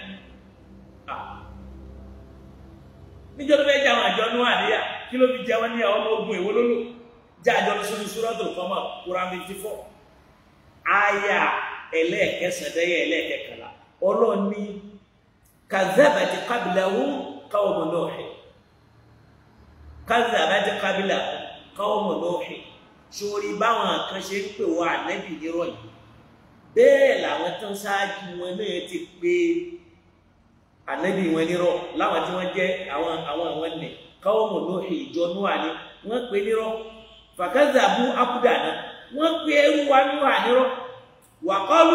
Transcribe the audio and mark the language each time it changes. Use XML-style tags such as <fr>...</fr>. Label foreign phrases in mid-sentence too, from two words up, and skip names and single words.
<yo>níjọ́ tó fẹ́ jẹ àwọn àjọ Núhà níyà kí ló fi jẹ wọ́n níyà ọmọ ogun èwo lólò jẹ́ àjọ lọ́sọ́nù Suratul Qamar Quran 54 àyà ẹlẹ́ẹ̀kẹsàndẹ́yẹ ẹlẹ́ẹ̀kẹkànlá ọlọ́ni</yo> <ar>كذبت قبلهم قوم نوح كذبت قبلهم قوم نوح</ar> <yo>sórí báwọn kan ṣe ń pè wá ànábì nírọ̀ yìí bẹ́ẹ̀ làwọn tán ṣáájú wọn náà ti pé ànábì wọn nírọ̀ láwọn tí wọ́n jẹ́ àwọn nẹ̀</yo> <ar>قوم نوح</ar> <yo>ìjọ Núhà ni wọ́n pè nírọ̀</yo> <ar>فكذبوا عبدنا</ar> <yo>wọ́n pè ẹrú wa Núhà nírọ̀ wàkọ́lù</yo>